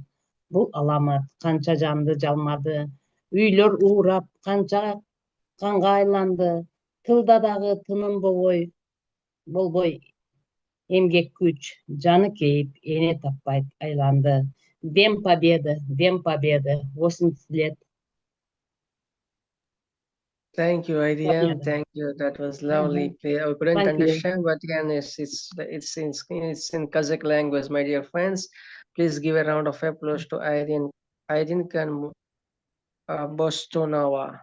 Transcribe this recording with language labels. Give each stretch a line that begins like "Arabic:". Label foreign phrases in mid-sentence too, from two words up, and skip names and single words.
Kyrgyz: Бул аламат канча жанды жалмады. Үйлөр уурап канча канга айланды. Тылда дагы тыным болбой эмгек күч, жаны кейип эне таппайт айланды.
Russian: Дем победы, 80 лет.
English: Thank you, Aydin. Thank you. That was lovely. I couldn't understand, but again, it's in Kazakh language, my dear friends. Please give a round of applause to Aydinkin Bostonova.